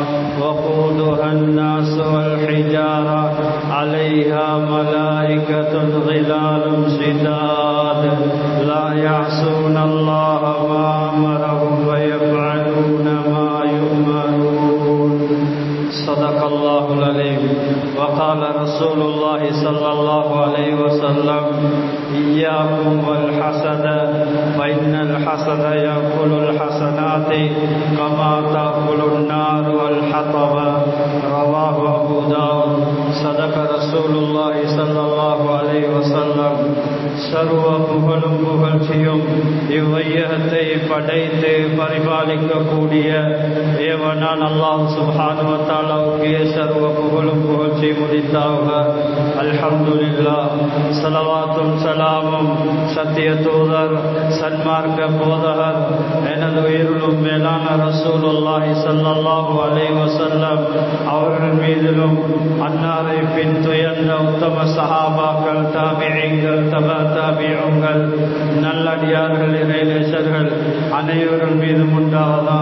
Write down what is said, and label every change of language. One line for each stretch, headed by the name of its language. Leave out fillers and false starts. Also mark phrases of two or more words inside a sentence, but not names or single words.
Arabic: وقودها الناس والحجارة عليها ملائكة غلال شداد لا يعصون الله ما أمرهم ويفعلون ما يؤمرون صدق الله العليم وقال رسول الله صلى الله عليه وسلم إياكم والحسد فإن الحسد يأكل الحسنات كما تأكل النار والحطب رواه أبو داود صدق رسول الله صلى الله عليه وسلم
Tamil: சர்வ புகழும் புகழ்ச்சியும் இவ்வையகத்தை படைத்து பரிபாலிக்கக்கூடிய ஏவனான்
Arabic: الله سبحانه وتعالى
Tamil: சர்வ புகழும் புகழ்ச்சி முடித்தாக அல்ஹம்துலில்லாஹ் ஸலவாத்தும் ஸலாமும் சத்திய தூதர் சன்மார்க்க போதகர் எனது உயிரிலும் மேலான
Arabic: رسول الله صلى الله عليه وسلم
Tamil: அவர்கள் மீதிலும் அன்னாரை பின் துயர்ந்த உத்தம சஹாபாக்கள் தாபிஈன்கள் தாபிஊன்கள் நல்லடியார்கள் இறைநேசர்கள் அனைவரும் மீதும் உண்டாவதாக.